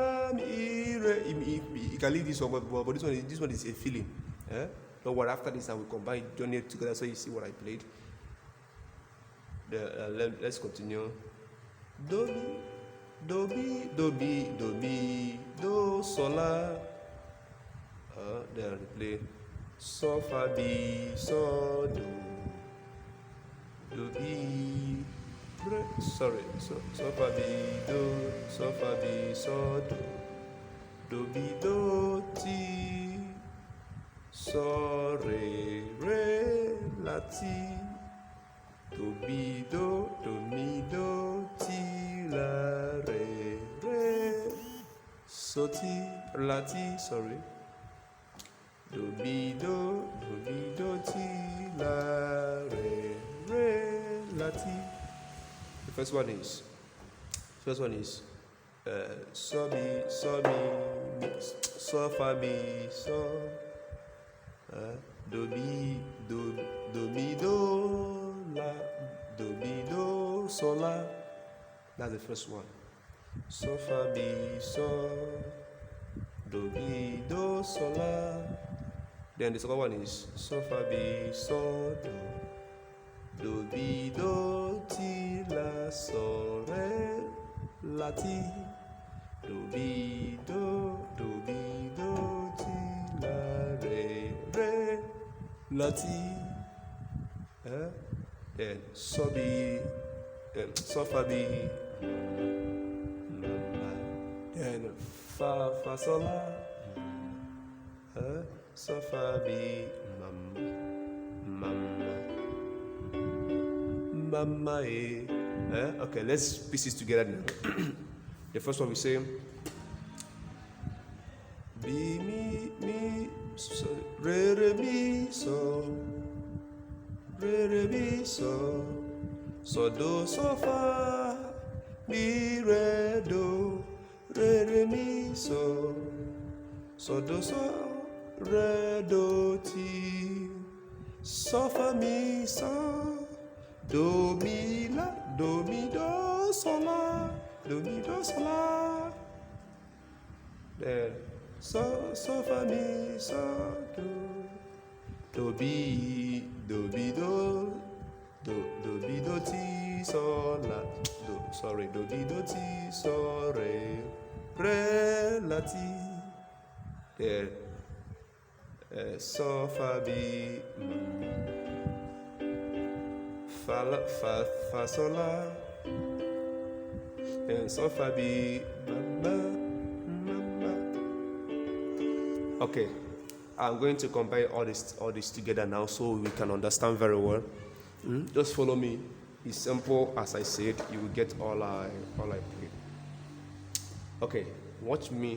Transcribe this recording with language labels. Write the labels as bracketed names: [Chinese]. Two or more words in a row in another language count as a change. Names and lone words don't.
[English] You can leave this one, but this one is a feeling. Don't worry, after this I will combine join it together so you see what I played. Let's continue. Do mi, do mi, do mi, do mi, do sol la. Then I play so fa bi so do bi. Sorry, so fa bi so do bi do ti so re la ti do bi do mi do ti la re so ti la ti sorry do bi do ti la re la ti. The first one is so mi so fa mi so do mi do la do mi do so la. That's the first one. So fa mi so do mi do so la. Then the second one is so fa mi so do mi do ti la so re la ti do mi do ti la re la ti. Then so bi so fa bi then fa so la so fa bi mama okay, let's piece this together now. The first one we say bi mi so re mi so so do so fa mi re do re mi so do so re do ti so fa mi so do mi la do mi do so la do mi do so la. Then so fa mi so do bi do ti so la do bi do ti so re la ti. Then so fa bi fa so la. Then so fa bi mama. Okay, I'm going to combine all this together now so we can understand very well. Just follow me. It's simple, as I said. You will get all I play. Okay, watch me.